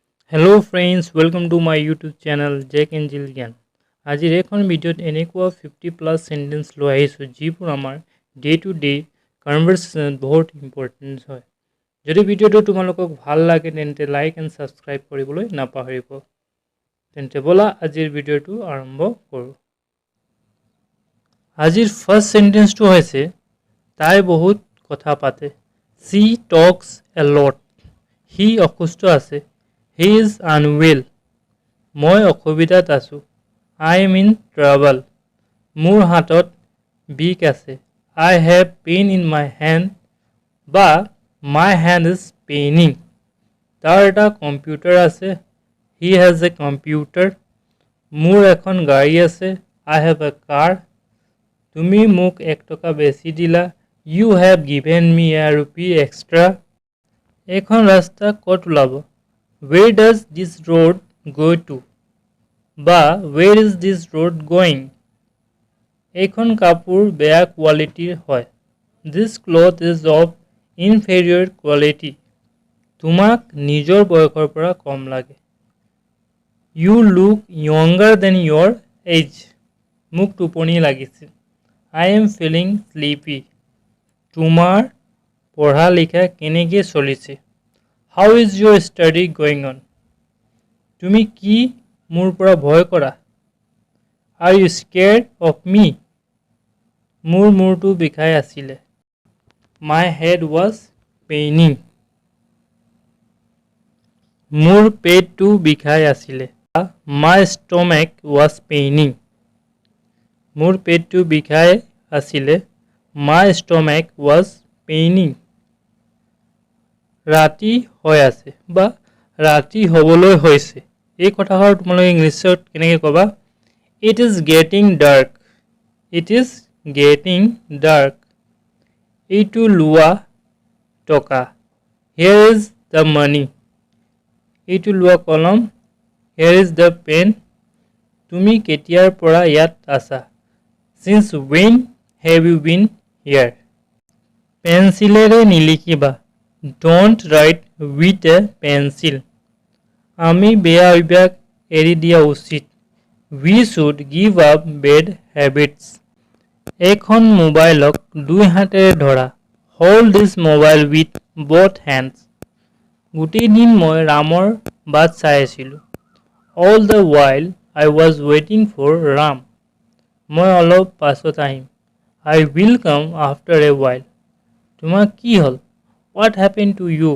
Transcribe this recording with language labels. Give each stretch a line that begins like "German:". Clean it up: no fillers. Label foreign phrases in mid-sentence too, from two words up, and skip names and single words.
English: Hello friends, welcome to my YouTube channel Jack and Jill Gyan.
Assamese: আজিৰ এখন ভিডিঅ'ত এনেকুৱা 50+ সেন্টেন্স লৈ আহিছোঁ যিবোৰ আমাৰ
English: day to day conversation
Assamese: বহুত ইম্পৰ্টেন্ট হয়। যদি ভিডিঅ'টো তোমালোকক ভাল লাগে তেন্তে
English: like and subscribe
Assamese: কৰিবলৈ নাপাহৰিব। তেন্তে ব'লা আজিৰ ভিডিঅ'টো আৰম্ভ কৰোঁ। আজিৰ
English: first sentence
Assamese: হৈছে তাই বহুত কথা পাতে।
English: She talks a lot.
Assamese: সি অসুস্থ আছে।
English: He is unwell.
Assamese: মই অসুবিধাত আছোঁ।
English: I am in trouble.
Assamese: মোৰ হাতত বিষ আছে।
English: I have pain in my hand. বা my hand is paining.
Assamese: তাৰ এটা কম্পিউটাৰ আছে।
English: He has a computer.
Assamese: মোৰ এখন গাড়ী আছে।
English: I have a car.
Assamese: তুমি মোক 1 টকা বেছি দিলা।
English: You have given me a rupee extra.
Assamese: এইখন ৰাস্তা ক'ত ওলাব?
English: Where does this road go to? বা where is this road going?
Assamese: এইখন কাপোৰ বেয়া কোৱালিটিৰ হয়।
English: This cloth is of inferior quality.
Assamese: তোমাক নিজৰ বয়সৰ পৰা কম লাগে।
English: You look younger than your age.
Assamese: মোক টোপনি লাগিছে।
English: I am feeling sleepy.
Assamese: তোমাৰ পঢ়া লিখা কেনেকৈ চলিছে?
English: How is your study going on?
Assamese: তুমি কি মোৰ পৰা ভয় কৰা?
English: Are you scared of me?
Assamese: মোৰ মূৰটো বিষাই আছিলে।
English: My head was paining.
Assamese: মোৰ পেটটো বিষাই আছিলে।
English: My stomach was paining.
Assamese: মোৰ পেটটো বিষাই আছিলে।
English: My stomach was paining.
Assamese: ৰাতি হৈ আছে বা ৰাতি হ'বলৈ হৈছে। এই কথাষাৰ তোমালোকে ইংলিছত কেনেকৈ ক'বা?
English: It is getting dark. It is getting dark.
Assamese: এইটো লোৱা টকা।
English: Here is the money.
Assamese: এইটো লোৱা কলম।
English: Here is the pen.
Assamese: তুমি কেতিয়াৰ পৰা ইয়াত আছা?
English: Since when have you been here?
Assamese: পেন্সিলেৰে নিলিখিবা।
English: Don't write with a pencil.
Assamese: আমি বেয়া অভ্যাস এৰি দিয়া উচিত।
English: We should give up bad habits.
Assamese: এখন মোবাইলক 2 হাতেৰে ধৰা।
English: Hold this mobile with both hands.
Assamese: গোটেই দিন মই ৰামৰ বাট চাই আছিলোঁ।
English: All the while I was waiting for Ram.
Assamese: মই অলপ পাছত আহিম।
English: I will come after a while.
Assamese: তোমাৰ কি হ'ল?
English: What happened to you?